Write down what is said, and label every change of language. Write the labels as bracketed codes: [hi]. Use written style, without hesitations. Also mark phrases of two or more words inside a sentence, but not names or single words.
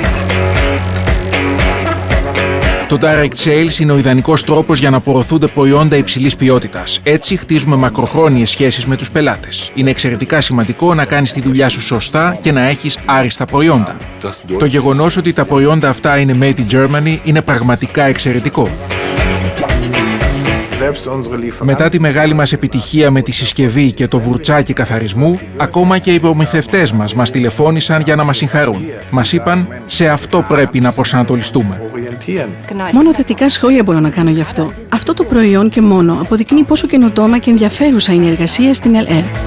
[el] Το [en] direct sales [el] είναι ο ιδανικός τρόπος για να προωθούνται προϊόντα υψηλής ποιότητας. Έτσι χτίζουμε μακροχρόνιες σχέσεις με τους πελάτες. Είναι εξαιρετικά σημαντικό να κάνεις τη δουλειά σου σωστά και να έχεις άριστα προϊόντα. Το γεγονός ότι τα προϊόντα αυτά είναι [en] made in Germany [el] είναι πραγματικά εξαιρετικό. Μετά τη μεγάλη μας επιτυχία με τη συσκευή και το βουρτσάκι καθαρισμού, ακόμα και οι προμηθευτές μας τηλεφώνησαν για να μας συγχαρούν. Μας είπαν, σε αυτό πρέπει να προσανατολιστούμε. Μόνο θετικά σχόλια μπορώ να κάνω γι' αυτό. Αυτό το προϊόν και μόνο αποδεικνύει πόσο καινοτόμα και ενδιαφέρουσα είναι η εργασία στην ΕΛΕΡ.